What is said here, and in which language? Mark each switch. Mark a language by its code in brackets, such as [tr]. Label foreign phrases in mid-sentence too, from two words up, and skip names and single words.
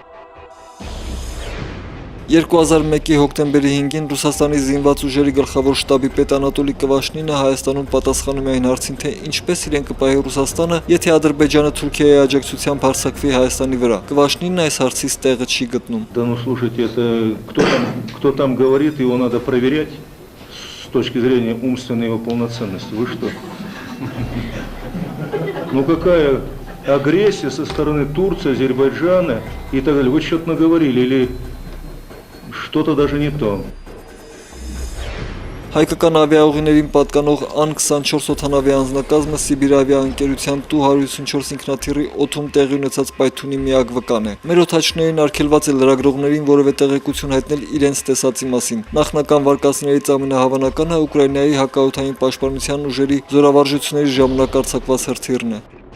[hy] 2001-ի հոկտեմբերի 5-ին Ռուսաստանի զինված ուժերի գլխավոր շտաբի պետ Անատոլի Կվաշնինը Հայաստանում պատասխանում է այն հարցին, թե ինչպես իրեն կպահի Ռուսաստանը, եթե Ադրբեջանը Թուրքիայի աջակցությամբ հարձակվի Հայաստանի վրա։ Կվաշնինն այս հարցից տեղը չի գտնում։ [ru] Да ну слушайте, это кто там говорит, его надо проверять с точки зрения умственной его полноценности. Вы что? Ну какая агрессия со стороны Турции, Азербайджана и так далее. Вы что-то наговорили или что-то даже не то. [hy] Հայկական ավիաուղիներին պատկանող Ան-24 օդանավի անձնակազմը Սիբիր ավիաընկերության Tu-154 ինքնաթիռի օդում տեղի ունեցած պայթյունի միակ վկան է։ Մեր օդաչուներին արգելված է լրագրողներին որևէ տեղեկություն հայտնել իրենց տեսածի մասին։ Նախնական վարկածներից ամենահավանականը Ուկրաինայի հակաօդային պաշտպանության ուժերի զորավարժությունների ժամանակ արձակված հրթիռն է։